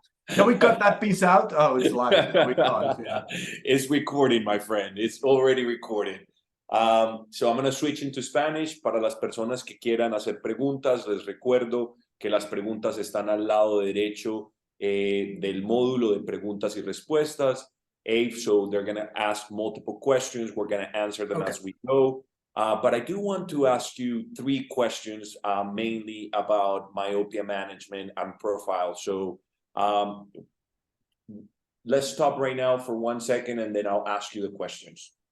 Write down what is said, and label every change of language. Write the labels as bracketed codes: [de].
[en] Can we cut that piece out? Oh, it's live. We can't, yeah. It's recording, my friend. It's already recorded. So I'm going to switch into Spanish. [es] Para las personas que quieran hacer preguntas, les recuerdo que las preguntas están al lado derecho del módulo de preguntas y respuestas. [en] So they're going to ask multiple questions. We're going to answer them as we go. But I do want to ask you 3 questions, mainly about myopia management and profile. So let's stop right now for 1 second, and then I'll ask you the questions.